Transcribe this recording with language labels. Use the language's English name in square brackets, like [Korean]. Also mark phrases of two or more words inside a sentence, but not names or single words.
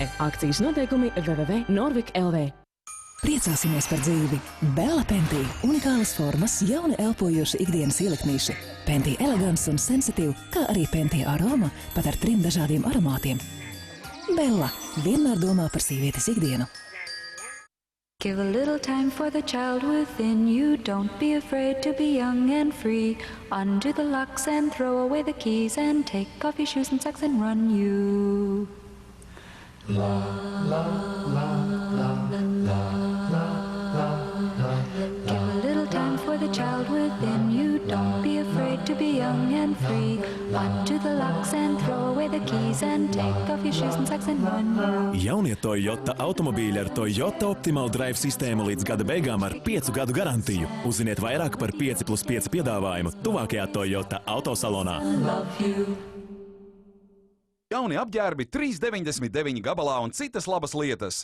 [Latvian] Akcijas noteikumi www.norvik.lv. Priecāsimies par dzīvi! Bella Pentī – unikālas formas, jauni elpojoši ikdienas ieliknīši. Pentī elegants un sensitīv, kā arī Pentī aroma, pat ar 3 dažādiem aromātiem. Bella – vienmēr domā par sievietes ikdienu. [English] Give a little time for the child within you. Don't be afraid to be young and free. Undo the locks and throw away the keys and take off your shoes and socks and run you. La, la, la, la, la. Give a little time for the child within you. Don't be afraid to be young and free. Undo the locks and throw away the keys and take off your shoes and socks and run you. [Latvian] Jaunie Toyota automobīļi ar Toyota Optimal Drive sistēmu līdz gada beigām ar 5 gadu garantiju. Uzziniet vairāk par 5+5 piedāvājumu tuvākajā Toyota autosalonā. Jauni apģērbi 3,99 gabalā un citas labas lietas.